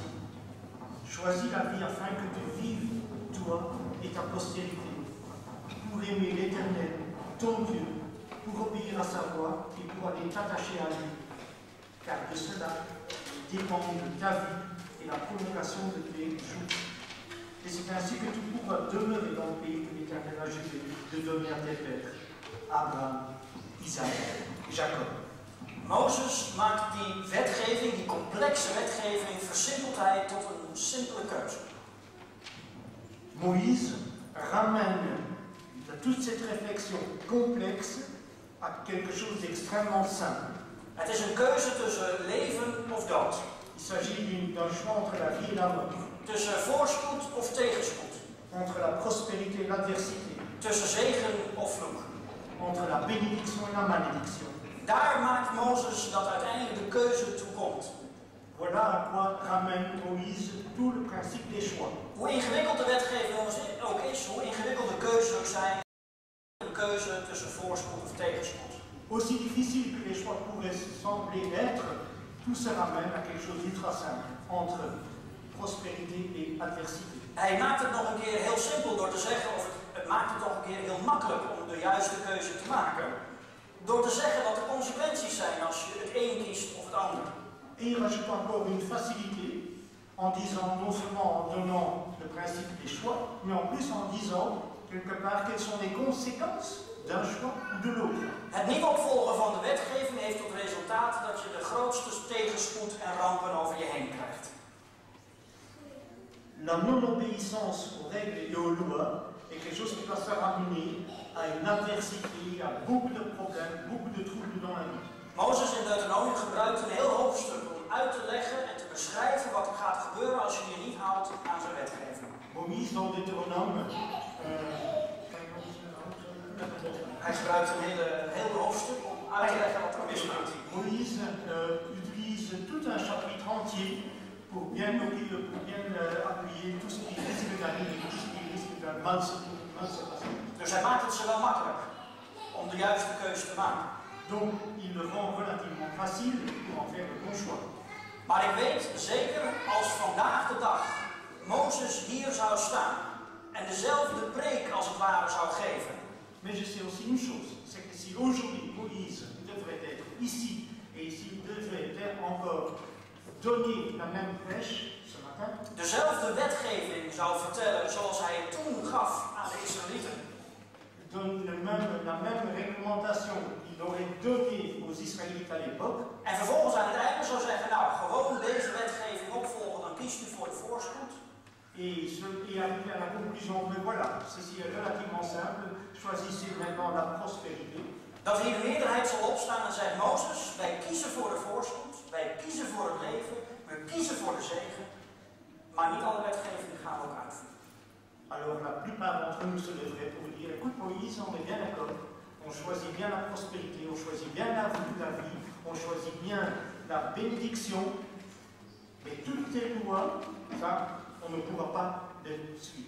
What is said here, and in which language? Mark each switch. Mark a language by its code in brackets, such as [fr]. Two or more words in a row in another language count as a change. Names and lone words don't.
[fr] Choisis la vie afin que tu vives, toi et ta postérité, pour aimer l'Éternel, ton Dieu, pour obéir à sa voix et pour aller t'attacher à lui. Car de cela dépendent ta vie et la prolongation de tes jours. Et c'est ainsi que tu pourras demeurer dans le pays que l'Éternel a juré de donner à tes pères, Abraham, Isaac et Jacob. [nl] Mozes maakt die wetgeving, die complexe wetgeving, versimpelt hij tot een simpele keuze. [fr] Moïse ramène toute cette réflexion complexe à quelque chose d'extrêmement simple. [nl] Het is een keuze tussen leven of dood. [fr] Il s'agit d'un choix entre la vie et la mort. [nl] Tussen voorspoed of tegenspoed. [fr] Entre la prospérité et l'adversité. [nl] Tussen zegen of vloek. [fr] Entre la bénédiction et la malédiction. [nl] Daar maakt Mozes dat uiteindelijk de keuze toe komt. [fr] Voilà à quoi ramène Moïse tout le principe des choix. [nl] Hoe ingewikkeld de wetgeving ook is, hoe ingewikkeld de keuzes ook zijn, een keuze tussen voorspoed of tegenspoed. [fr] Aussi difficile que les choix pourraient sembler être, tout se ramène à quelque chose d'ultra simple, entre prospérité et adversité. [nl] Hij maakt het nog een keer heel simpel door te zeggen, of het maakt het nog een keer heel makkelijk om de juiste keuze te maken. Door te zeggen wat de consequenties zijn als je het een kiest of het ander. [fr] Et il rajoute encore une facilité en disant, non seulement en donnant le principe des choix, mais en plus en disant, quelque part, quelles sont les conséquences d'un choix ou de l'autre. [nl] Het niet opvolgen van de wetgeving heeft tot resultaat dat je de grootste tegenspoed en rampen over je heen krijgt. [fr] La non-obéissance aux règles et aux lois est quelque chose qui va se ramener à une adversité, à beaucoup de problèmes, beaucoup de troubles dans la vie. [nl] Mozes in Deuteronomium gebruikt een heel hoofdstuk om uit te leggen en te beschrijven wat er gaat gebeuren als je je niet houdt aan zijn wetgeving. [fr] Moïse dans Deutéronome, [nl] Hij gebruikt een heel hoofdstuk om uit te leggen wat er misgaat. [fr] Moïse utilise tout un chapitre entier pour bien appuyer tout ce qui risque d'arriver, tout ce qui risque de mal se passer. [nl] Dus hij maakt het ze wel makkelijk om de juiste keuze te maken. [fr] Donc, il le rend relativement facile pour en faire le bon choix. [nl] Maar ik weet zeker, als vandaag de dag Mozes hier zou staan en dezelfde preek als het ware zou geven. [fr] Mais je sais aussi une chose, c'est que si aujourd'hui Moïse devrait être ici et s'il devrait encore donner la même prêche ce matin, [nl] dezelfde wetgeving zou vertellen zoals hij het toen gaf aan de Israëlieten. [fr] donne la même réglementation qu'il aurait donnée aux Israélites à l'époque. [nl] En vervolgens aan het einde zou zeggen, nou, gewoon deze wetgeving opvolgen, dan kiest u voor de voorspoed. [fr] Et arriver à la conclusion, mais voilà, ceci est relativement simple, choisissez maintenant la prospérité. [nl] Dat hier de meerderheid zal opstaan en zegt, Mozes, wij kiezen voor de voorspoed, wij kiezen voor het leven, we kiezen voor de zegen, maar niet alle wetgevingen gaan we ook uitvoeren. [fr] Alors la plupart d'entre nous se lèveraient pour dire, écoute Moïse, on est bien d'accord, on choisit bien la prospérité, on choisit bien la vie, on choisit bien la bénédiction, mais toutes tes lois, ça, on ne pourra pas les suivre.